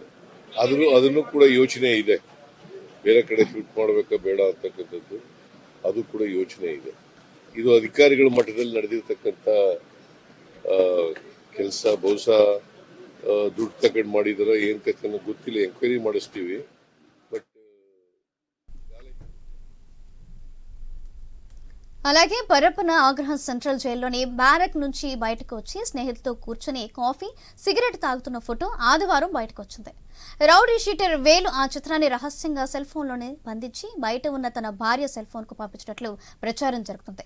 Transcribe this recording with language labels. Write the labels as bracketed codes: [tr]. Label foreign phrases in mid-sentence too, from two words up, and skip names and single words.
[kn] ಅದನ್ನು ಕೂಡ ಯೋಚನೆ ಇದೆ. ಬೇರೆ ಕಡೆ ಶಿಫ್ಟ್ ಮಾಡಬೇಕಾ ಬೇಡ ಅಂತಕ್ಕಂಥದ್ದು ಅದು ಕೂಡ ಯೋಚನೆ ಇದೆ. ಇದು ಅಧಿಕಾರಿಗಳ ಮಟ್ಟದಲ್ಲಿ ನಡೆದಿರ್ತಕ್ಕಂಥ ಕೆಲಸ. ಬಹುಶಃ ದುಡ್ಡು ತಗೊಂಡು ಮಾಡಿದಾರ ಏನ್ ಕಥೆ ಗೊತ್ತಿಲ್ಲ, ಎಂಕ್ವೈರಿ ಮಾಡಿಸ್ತೀವಿ. [te] అలాగే పరప్పన ఆగ్రహం సెంట్రల్ జైల్లోని బ్యారక్ నుంచి బయటకు వచ్చి స్నేహితులతో కూర్చొని కాఫీ, సిగరెట్ తాగుతున్న ఫోటో ఆదివారం బయటకు వచ్చింది. రౌడీ షీటర్ వేలు ఆ చిత్రాన్ని రహస్యంగా సెల్ ఫోన్లోనే బంధించి బయట ఉన్న తన భార్య సెల్ ఫోన్ కు పంపించినట్లు ప్రచారం జరుగుతుంది.